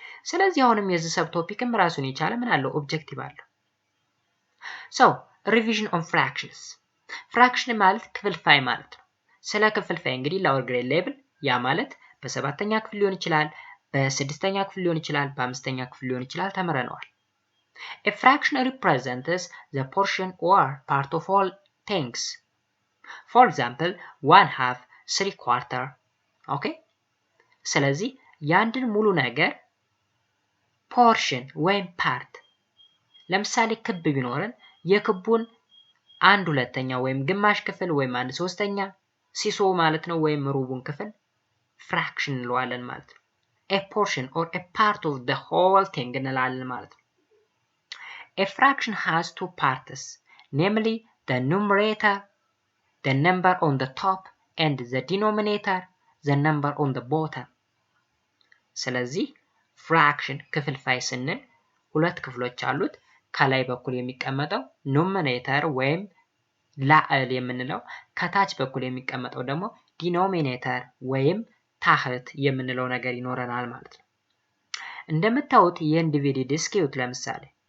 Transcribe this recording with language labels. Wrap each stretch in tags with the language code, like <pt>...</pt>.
<am>ስለዚህ አሁንም የዚህ ሰብ ቶፒክም ራሱን የቻለ ምን አለው ኦብጀክቲቭ አለው። ሶ ሪቪዥን ኦን ፍራክሽንስ። ፍራክሽን ማለት ክፍልፋይ ማለት ነው። ስለ ክፍልፋይ እንግዲህ ላወር ግሬድ ሌቭል ያ ማለት በ7ኛ ክፍል ሊሆን ይችላል፣ በ6ኛ ክፍል ሊሆን ይችላል፣ በ5ኛ ክፍል ሊሆን ይችላል ተምረነዋል።</am> <en>A fraction represents the portion or part of all things. For example, 1/2, 3/4. Okay?</en> <am>ስለዚህ ያንድን ሙሉ ነገር ፖርሽን ወይም ፓርት ለምሳሌ ክብ ቢኖርን የክቡን 1/2 ወይም ግማሽ ክፍል ወይም 1/3 ሲሶ ማለት ነው ወይም ሩቡን ክፍል ፍራክሽን እንለዋለን ማለት ነው።</am> <en>A portion or a part of the whole thing</en> <am>እንላለን ማለት ነው።</am> <en>A fraction has two parts, namely the numerator, the number on the top, and the denominator, the number on the bottom.</en> <am>ስለዚህ ፍራክሽን ክፍልፋይ ስንል ሁለት ክፍሎች አሉት። ከላይ በኩል የሚቀመጠው ኑሜሬተር ወይም ላዕል የምንለው፣ ከታች በኩል የሚቀመጠው ደግሞ ዲኖሚኔተር ወይም ታህት የምንለው ነገር ይኖረናል ማለት ነው። እንደምታዩት ይህን ዲቪዲድ እስኪዩት። ለምሳሌ</am>